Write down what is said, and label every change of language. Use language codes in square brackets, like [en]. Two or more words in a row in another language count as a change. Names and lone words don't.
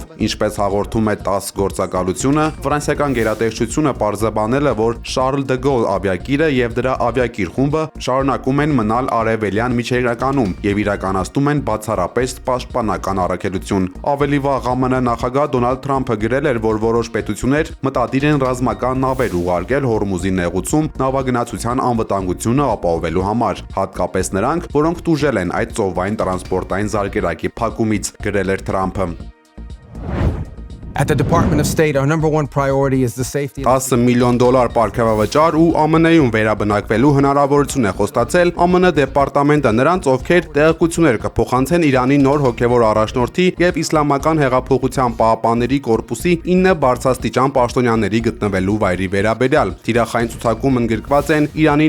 [hy] Ինչպես հաղորդում է ՏԱՍՍ գործակալությունը, ֆրանսիական գերատեսչությունը պարզաբանել է, որ Շարլ դը Գոլ ավիակիրը եւ դրա ավիակիր խումբը շարունակում են մնալ արևելյան միջերկրականում եւ իրականացնում են բացառապես պաշտպանական առաքելություն։ Ավելի վաղ ԱՄՆ նախագահ Դոնալդ Թրամփը գրել էր, որ որոշ պետություններ մտադիր են ռազմական նավեր ուղարկել Հորմուզի նեղուցում նավագնացության անվտանգությունը ապահովելու համար, հատկապես նրանք, որոնք տուժել են այդ ծովային տրանսպորտային զարկերակի փակումից, գրել էր Թրամփը։ [en] At the Department of State, our number one priority is the safety. [hy] $10 միլիոն պարգևավճար ու ԱՄՆ-ում վերաբնակվելու հնարավորություն է խոստացել ԱՄՆ դեպարտամենտը նրանց, ովքեր տեղեկություններ կփոխանցեն Իրանի նոր հոգևոր առաջնորդի եւ Իսլամական հեղափոխության պահապանների կորպուսի 9 բարձրաստիճան պաշտոնյաների գտնվելու վայրի վերաբերյալ։ Թիրախային ցուցակում ընդգրկված են Իրանի